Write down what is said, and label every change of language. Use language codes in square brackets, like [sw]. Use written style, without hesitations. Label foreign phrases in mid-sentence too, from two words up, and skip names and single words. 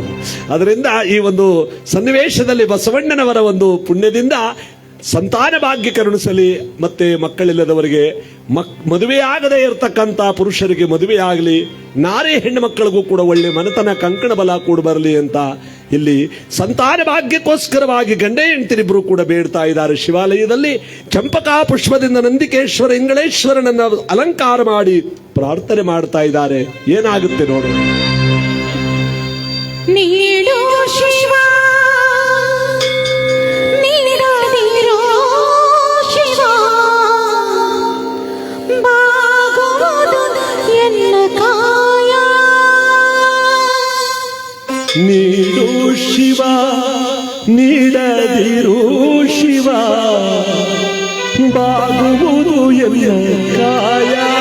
[kn] ಅದರಿಂದ ಈ ಒಂದು ಸನ್ನಿವೇಶದಲ್ಲಿ ಬಸವಣ್ಣನವರ ಒಂದು ಪುಣ್ಯದಿಂದ ಸಂತಾನ ಭಾಗ್ಯ ಕರುಣಿಸಲಿ, ಮತ್ತೆ ಮಕ್ಕಳಿಲ್ಲದವರಿಗೆ ಮದುವೆಯಾಗದೇ ಇರತಕ್ಕಂಥ ಪುರುಷರಿಗೆ ಮದುವೆಯಾಗಲಿ, ನಾರಿ ಹೆಣ್ಣು ಮಕ್ಕಳಿಗೂ ಕೂಡ ಒಳ್ಳೆ ಮನತನ ಕಂಕಣ ಬಲ ಕೂಡ ಬರಲಿ ಅಂತ ಇಲ್ಲಿ ಸಂತಾನ ಭಾಗ್ಯಕ್ಕೋಸ್ಕರವಾಗಿ ಗಂಡ ಹೆಂಡತಿರಿಬ್ಬರು ಕೂಡ ಬೇಡ್ತಾ ಇದ್ದಾರೆ. ಶಿವಾಲಯದಲ್ಲಿ ಚಂಪಕಾ ಪುಷ್ಪದಿಂದ ನಂದಿಕೇಶ್ವರ ಇಂಗಳೇಶ್ವರನನ್ನ ಅಲಂಕಾರ ಮಾಡಿ ಪ್ರಾರ್ಥನೆ ಮಾಡ್ತಾ ಇದ್ದಾರೆ. ಏನಾಗುತ್ತೆ ನೋಡು. ನೀಡು ಶಿವ ನೀಡದಿರೋ ಶಿವ ಬಾಗುವುದು ಎನ್ನ ಕಾಯ. ನೀಡು ಶಿವ ನೀಡದಿರು ಶಿವ ಬಾಗುವುದು ಎನ್ನ ಕಾಯ.